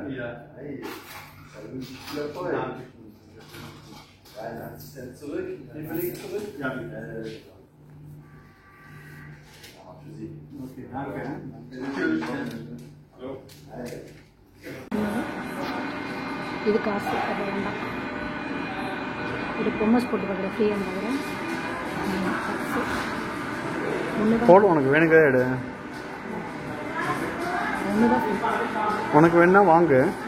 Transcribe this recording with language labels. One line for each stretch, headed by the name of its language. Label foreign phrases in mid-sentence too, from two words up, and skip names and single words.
German: Ja. Hey, das ist viel Erfolg. 83 Cent zurück. Wie viel liegt zurück? Ja. Für Sie. Okay, danke. Hallo.
Tamil: இது காசு, அது வேண்டாம். இது பொம்மஸ் போட்டு பார்க்குற ஃப்ரீயாக பார்க்குறேன். போடு, உனக்கு வேணுங்க எடு. உனக்கு வேணா வாங்கு.